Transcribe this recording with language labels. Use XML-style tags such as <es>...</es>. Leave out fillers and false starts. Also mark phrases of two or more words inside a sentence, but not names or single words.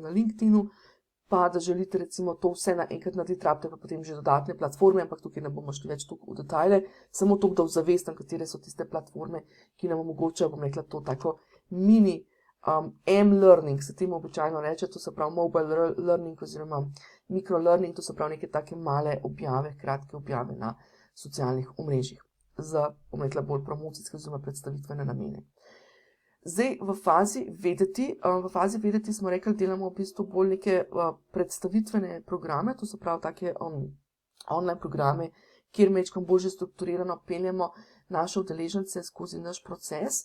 <sl>na LinkedInu, pa da želite recimo to vse naenkrat narediti, rabite pa potem že dodatne platforme, ampak tukaj ne bomo šli več v detajle, samo to, da ozavestim, katere so tiste platforme, ki nam omogočajo, bom rekla, to tako mini m-learning, se temu običajno reče, to se pravi</sl> <en>mobile learning</en> <sl>oziroma micro-learning, to se pravi neke take male objave, kratke objave na socialnih omrežjih za, bom rekla, bolj promocijske oziroma predstavitvene namene. Zdaj, v fazi vedeti smo rekli, delamo v bistvu bolj neke predstavitvene programe, to se pravi take online programe, kjer mečkam bolj že strukturirano peljemo naše udeležence skozi naš proces.</sl>